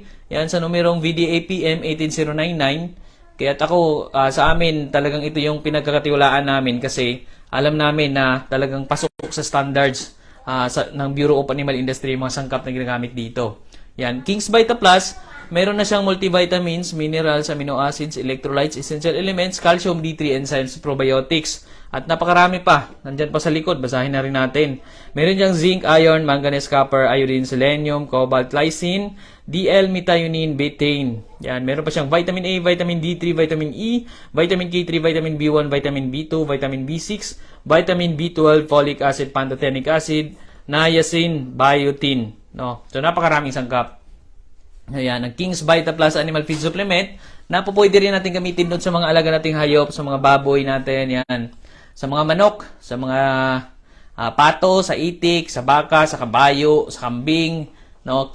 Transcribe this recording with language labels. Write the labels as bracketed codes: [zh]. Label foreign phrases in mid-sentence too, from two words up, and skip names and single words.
[tl] Yan sa numerong VDAPM 18099. Kaya ako, sa amin, talagang ito yung pinagkakatiwalaan namin kasi alam namin na talagang pasok sa standards ng Bureau of Animal Industry yung mga sangkap na ginagamit dito. Yan, King's Vita Plus, meron na siyang multivitamins, [en] minerals, amino acids, electrolytes, essential elements, calcium, D3, enzymes, probiotics. [tl] At napakarami pa. Nandyan pa sa likod. Basahin na rin natin. Meron diyang [en] zinc, iron, manganese, copper, iodine, selenium, cobalt, lysine, DL, methionine, betaine. Yan. [tl] Meron pa siyang [en] vitamin A, vitamin D3, vitamin E, vitamin K3, vitamin B1, vitamin B2, vitamin B6, vitamin B12, folic acid, pantothenic acid, niacin, biotin. No? [tl] So, napakaraming sangkap. Ayan, ang King's Vita Plus Animal Feed Supplement na po pwede rin natin gamitin doon sa mga alaga nating hayop, sa mga baboy natin, yan. Sa mga manok, sa mga pato, sa itik, sa baka, sa kabayo, sa kambing, no?